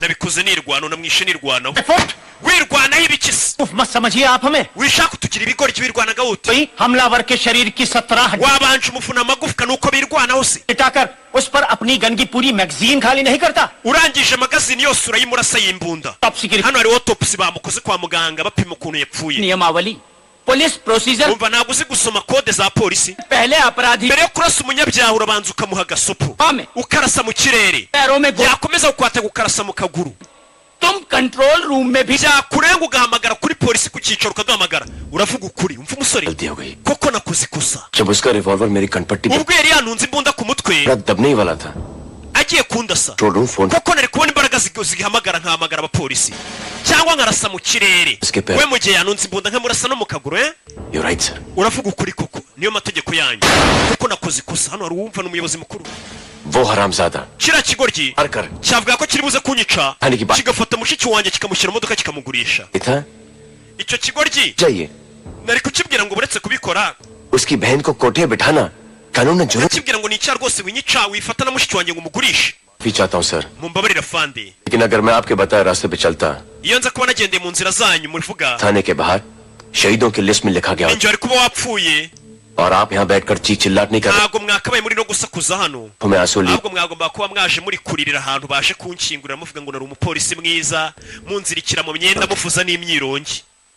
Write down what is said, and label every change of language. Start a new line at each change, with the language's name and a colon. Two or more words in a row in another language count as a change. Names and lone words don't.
Kinyarwanda: nabikoze nirwana namwishe nirwanaho wirwanaho ibikisi
Hindi: मत समझिए आप हमें
Kinyarwanda: wishaka tugira ibigori by'ibirwanaga ute
Hindi: कोई हमलावर के शरीर की 17
Kinyarwanda: wabanje umufuna amagufwa nuko birwanaho se
Hindi: हटाकर उस पर अपनी गन की पूरी मैगजीन खाली नहीं करता
Kinyarwanda: urangije magazine yose urayimurasa yimbunda hano hari autopsy bamukoze kwa muganga bapima ukuntu yapfuye
Hindi: नियमावली
English: police procedure
Kinyarwanda: umva ntabwo uzi gusoma kode za polisi
Hindi: पहले अपराधी
Kinyarwanda: mbere yo kurasa umunyabyaha urabanza ukamuha agasopo ukarasa mu kirere yakomeza gukwata gukarasa mu kaguru
Hindi: तुम
English: control room
Hindi: में भी
Kinyarwanda: byakurenga ugahamagara kuri polisi ku cyicaro ukagamagara uravuga ukuri umva umusore koko nakoze ikosa
Hindi: जब उसका रिवॉल्वर मेरी कनपट्टी पे
Kinyarwanda: ubwo yari yanunze imbunda ku mutwe
Hindi: दबने ही वाला था
Kinyarwanda: agiye kundasa koko nari kubona imbaraga zigihamagara nkahamagara abapolisi cyangwa nkarasa mu kirere we mu gihe yanunze imbunda nkamurasa no mu kaguru
English: You're right, sir.
Kinyarwanda: uravuga ukuri koko niyo mategeko yanyu koko nakoze ikosa hano hari uwumva n'umuyobozi mukuru
Hindi: वो हरामजादा
Kinyarwanda: kira kigoryi cyavuga ko kiri buze kunyica kigafata mushiki wanjye kikamushyira imodoka kikamugurisha icyo kigoryi nari kukibwira ngo buretse kubikora
Hindi: उसकी बहन को कोठे बिठाना कानून ने जुर्म
Kinyarwanda: kibwira ngo nicya rwose winyica wifata na mushiki wanjye ngo umugurishe
Hindi: भी चाहता हूं सर
Kinyarwanda: mumbabarira fandi
Hindi: लेकिन अगर मैं आपके बताए रास्ते पे चलता
Kinyarwanda: iyo nza kuba nagendeye mu nzira zanyu muvuga
Hindi: थाने के बाहर शहीदों की लिस्ट में लिखा गया
Kinyarwanda: ninjye wari kuba wapfuye
Hindi: और आप यहाँ बैठकर चीख चिल्लाट नहीं कर
Kinyarwanda: ntabwo mwakabaye muri no gusakuza hano
Hindi: मैं आंसू ली
Kinyarwanda: ahubwo mwagomba kuba mwaje muri kuririra ahantu baje kunkingurira muvuga ngo nari umupolisi mwiza munzirikira mu myenda mufuza n'imyirongi